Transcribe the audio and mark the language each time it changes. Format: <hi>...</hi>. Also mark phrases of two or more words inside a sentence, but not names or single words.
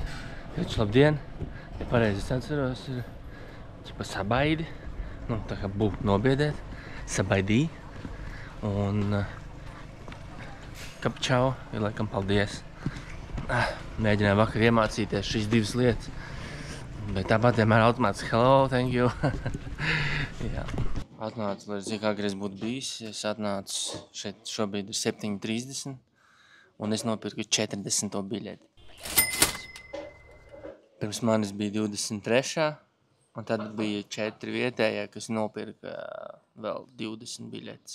<lv>Taču labdien, ja pareizi es atceros, ir sabaidi. Nu, tā kā būt nobiedēt. Sabaidī. Un kapčau ir laikam paldies. Mēģināju vakar iemācīties šīs 2 lietas. Bet tāpat vienmēr automātiski</lv> <en>hello, thank you.</en> <lv>Jā. Atnācu, lai zinu, kā agri es būtu bijis. Es atnācu šeit šobrīd ir 7:30 un es nopirku 40. biļeti. Pirms manis bija 23. un tad bija 4 vietējie, kas nopirka vēl 20 biļetes.</lv>